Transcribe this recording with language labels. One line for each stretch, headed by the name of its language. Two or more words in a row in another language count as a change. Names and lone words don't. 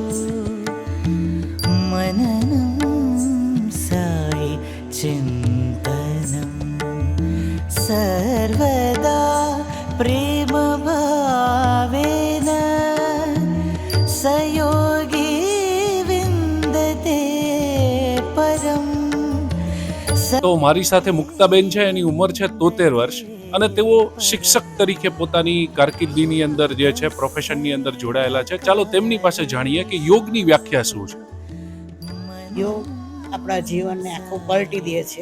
Sanskrit: मननं साई चिन्तनम् सर्वदा प्रेम भावेन सयोगी विन्दते परम्.
Gujarati: તો મારી સાથે મુક્તાબેન છે, એની ઉંમર છે 73 વર્ષ અને તેઓ શિક્ષક તરીકે પોતાની કારકિર્દીની અંદર જે છે પ્રોફેશનની અંદર જોડાયેલા છે. ચાલો તેમની પાસે જાણીએ કે યોગની વ્યાખ્યા શું છે. યોગ આપણા જીવનને આખું પલટી દે છે.